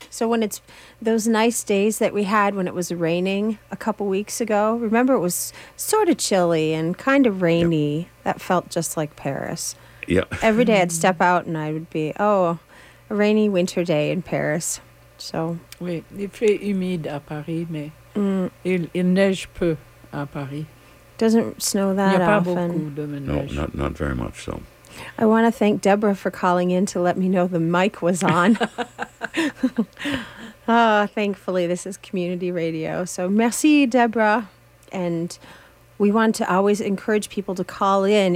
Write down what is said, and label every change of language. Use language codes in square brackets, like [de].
[en] So when it's those nice days that we had when it was raining a couple weeks ago, remember it was sort of chilly and kind of rainy. Yep. That felt just like Paris. Yeah. Every day I'd step out and I would be, oh, a rainy winter day in Paris. So. [fr] Oui, il fait humide à Paris, mais il neige peu à Paris. [en] Doesn't snow that [fr] il y a pas [en] often. [fr] Beaucoup de neige. [en] No, not very much so. I want to thank Deborah for calling in to let me know the mic was on. Ah, thankfully, this is community radio. So merci, Deborah. And we want to always encourage people to call in.